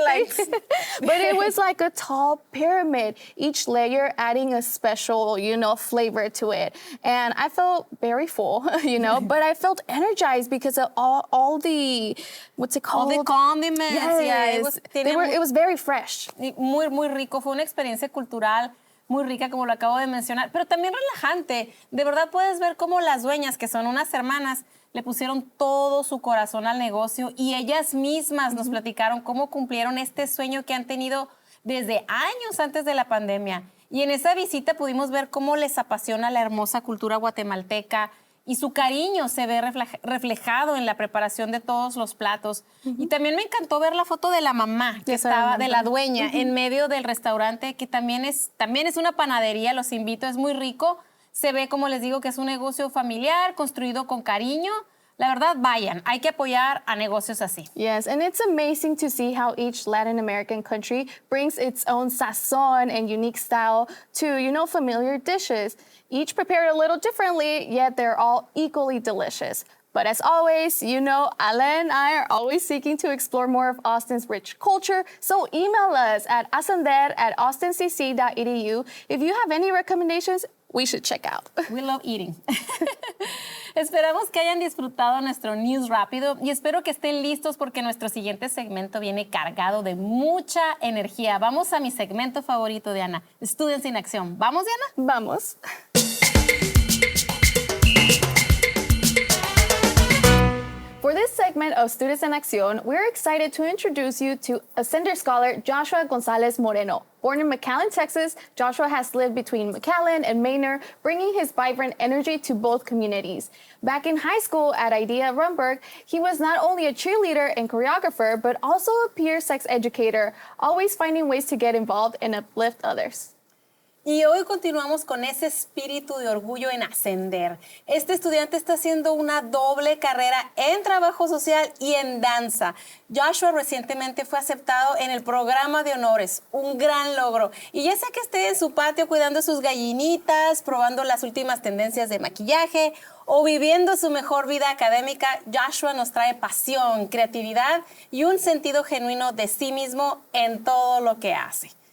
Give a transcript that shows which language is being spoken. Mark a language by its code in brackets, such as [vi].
[en] everything. But it was like a tall pyramid, each layer adding a special, flavor to it. And I felt very full, but I felt energized because of all the, what's it called? All the condiments. Yes. Yeah, It was very fresh. [es] Muy, muy rico. Fue una experiencia cultural muy rica, como lo acabo de mencionar, pero también relajante. De verdad puedes ver cómo las dueñas, que son unas hermanas, le pusieron todo su corazón al negocio y ellas mismas nos platicaron cómo cumplieron este sueño que han tenido desde años antes de la pandemia. Y en esa visita pudimos ver cómo les apasiona la hermosa cultura guatemalteca y su cariño se ve reflejado en la preparación de todos los platos. Y también me encantó ver la foto de la mamá, que estaba, de la dueña, en medio del restaurante, que también es una panadería, los invito, es muy rico. Se ve, como les digo, que es un negocio familiar, construido con cariño. La verdad, vayan, hay que apoyar a negocios así. [en] Yes, and it's amazing to see how each Latin American country brings its own sazon and unique style to, familiar dishes. Each prepared a little differently, yet they're all equally delicious. But as always, Ale and I are always seeking to explore more of Austin's rich culture, so email us at ascender@austincc.edu if you have any recommendations we should check out. We love eating. [es] Esperamos que hayan disfrutado nuestro news rápido y espero que estén listos porque nuestro siguiente segmento viene cargado de mucha energía. Vamos a mi segmento favorito, Diana, Students in Acción. ¿Vamos, Diana? Vamos. [en] For this segment of Students in Acción, we're excited to introduce you to Ascender scholar Joshua Gonzalez Moreno. Born in McAllen, Texas, Joshua has lived between McAllen and Manor, bringing his vibrant energy to both communities. Back in high school at IDEA Rumberg, he was not only a cheerleader and choreographer, but also a peer sex educator, always finding ways to get involved and uplift others. [es] Y hoy continuamos con ese espíritu de orgullo en Ascender. Este estudiante está haciendo una doble carrera en trabajo social y en danza. Joshua recientemente fue aceptado en el programa de honores, un gran logro. Y ya sea que esté en su patio cuidando sus gallinitas, probando las últimas tendencias de maquillaje o viviendo su mejor vida académica, Joshua nos trae pasión, creatividad y un sentido genuino de sí mismo en todo lo que hace.